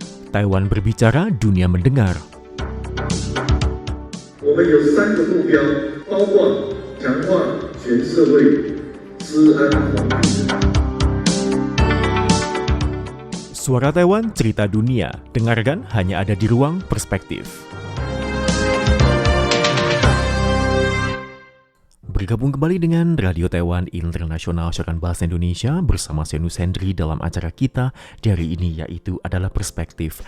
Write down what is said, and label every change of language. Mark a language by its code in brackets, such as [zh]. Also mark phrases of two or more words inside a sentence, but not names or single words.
[id] Taiwan berbicara, dunia mendengar. [zh] 我们有3个目标，包括强化全社会治安环境。 [id] Suara Taiwan, cerita dunia. Dengarkan hanya ada di Ruang Perspektif. Bergabung kembali dengan Radio Taiwan Internasional Siaran Bahasa Indonesia bersama saya Nus Hendri dalam acara kita dari ini, yaitu adalah Perspektif.